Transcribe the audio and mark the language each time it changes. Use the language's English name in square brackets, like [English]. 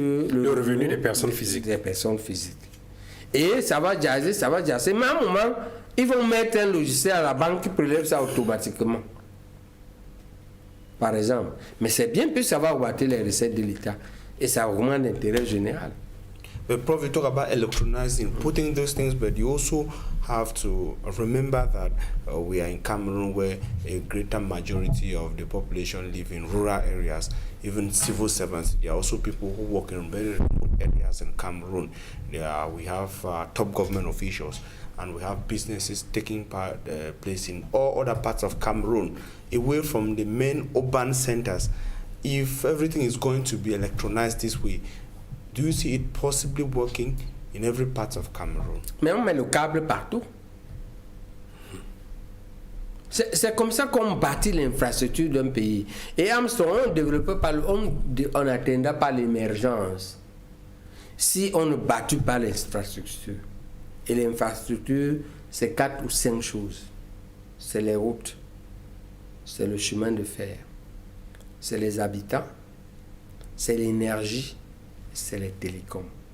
[French] le revenu des personnes physiques. Des personnes physiques. Et ça va jaser. Mais à un moment, ils vont mettre un logiciel à la banque qui prélève ça automatiquement. Par exemple. Mais c'est bien plus ça va augmenter les recettes de l'État. Et ça augmente l'intérêt général. [English] But Prof, you talk about electronizing, putting those things, but you also have to remember that we are in Cameroon where a greater majority of the population live in rural areas, even civil servants. There are also people who work in very remote areas in Cameroon. We have top government officials, and we have businesses taking place in all other parts of Cameroon, away from the main urban centers. If everything is going to be electronized this way, do you see it possibly working in every part of Cameroon? [French] Mais on met le câble partout. C'est comme ça qu'on bâtit l'infrastructure d'un pays. Et Armstrong, on n'atteindra pas l'émergence si on ne bâtit pas l'infrastructure. Et l'infrastructure, c'est 4 ou 5 choses. C'est les routes, c'est le chemin de fer, c'est les habitants, c'est l'énergie, c'est les télécoms.